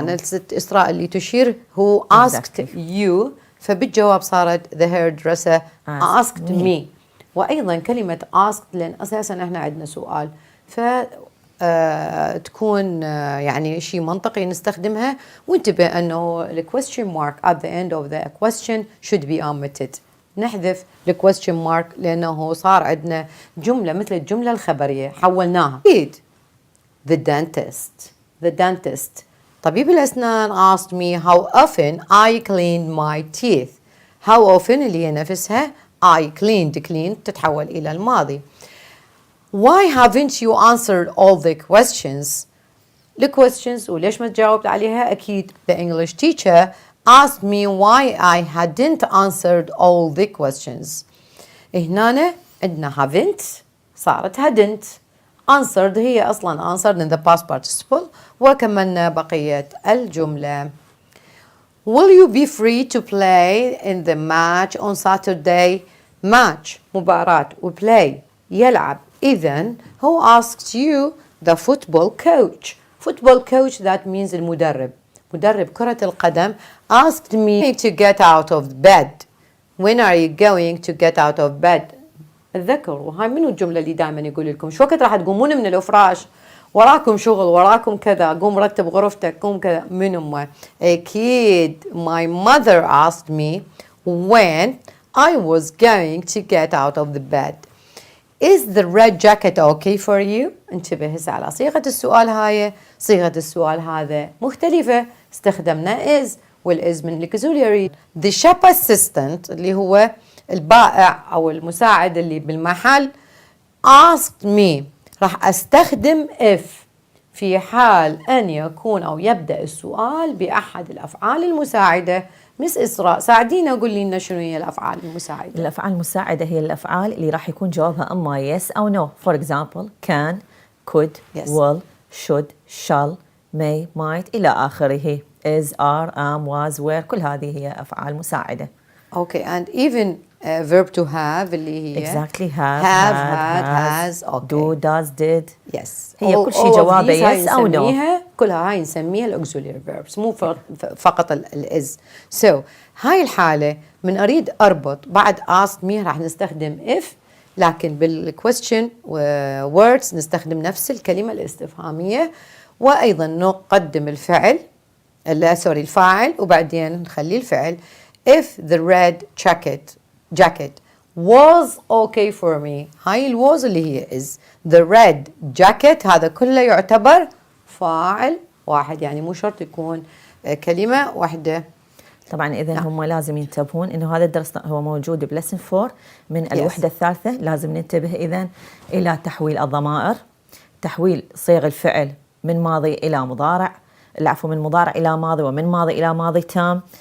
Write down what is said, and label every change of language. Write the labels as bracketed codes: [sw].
[ar] هنا إسراء اللي تشير who asked you. [en] فبالجواب صارت the hairdresser asked me. [ar] وأيضا كلمة asked لأن أساسا احنا عندنا سؤال فتكون يعني شيء منطقي نستخدمها. وانتبه أنه [en] the question mark at the end of the question should be omitted. [ar] نحذف ال question mark لأنه صار عندنا جملة مثل الجملة الخبرية حولناها. [en] The dentist [ar] طبيب الأسنان [en] asked me how often I clean my teeth. [ar] how often اللي هي نفسها I cleaned تتحول إلى الماضي. [en] Why haven't you answered all the questions? الquestions [ar] وليش ما تجاوبت عليها؟ [en] أكيد the English teacher asked me why I hadn't answered all the questions. [ar] هنا عندنا haven't صارت hadn't. [en] answered هي أصلا answered in the past participle وكملنا بقية الجملة. Will you be free to play in the match on Saturday? [ar] match مباراة وplay يلعب. [en] إذن who asked you? the football coach. football coach that means المدرب. [ar] مدرب كرة القدم [en] asked me to get out of bed. when are you going to get out of bed? [ar] تذكروا وهاي منو الجملة اللي دائما يقول لكم شو وقت راح تقومون من الفراش؟ وراكم شغل وراكم كذا قوم رتب غرفتك قوم كذا. من أمه؟ أكيد [en] my mother asked me when I was going to get out of the bed. Is the red jacket okay for you? [ar] انتبه هسه على صيغة السؤال هاي. صيغة السؤال هذا مختلفة استخدمنا is والis من الauxiliary. The shop assistant اللي هو البائع أو المساعد اللي بالمحل asked me راح أستخدم if في حال أن يكون أو يبدأ السؤال بأحد الأفعال المساعدة. مس إسراء ساعدينا قولي لنا شنو هي الأفعال المساعدة. الأفعال المساعدة هي الأفعال اللي راح يكون جوابها أما yes أو no. [en] For example can, could, yes. will, should, shall, may, might إلى آخره. is, are, am, was, were [ar] كل هذه هي أفعال مساعدة. [en] Okay, and even verb to have اللي هي exactly have, had, has, okay. do, does, did. yes. [ar] هي كل شيء جوابه yes أو no. كلها هاي نسميها الauxiliary verbs مو فقط is. so هاي الحالة من أريد أربط بعد asked me راح نستخدم if لكن بالquestion words نستخدم نفس الكلمة الاستفهامية وأيضا نقدم الفعل الفاعل وبعدين نخلي الفعل. [en] if the red jacket was okay for me. [ar] هاي الواز اللي هي is. [en] the red jacket [ar] هذا كله يعتبر فاعل واحد يعني مو شرط يكون كلمة واحدة. طبعا إذا هم لازم ينتبهون إنه هذا الدرس هو موجود بلسن 4 من الوحدة الثالثة. لازم ننتبه إذن إلى تحويل الضمائر تحويل صيغ الفعل من ماضي إلى مضارع من مضارع إلى ماضي ومن ماضي إلى ماضي تام.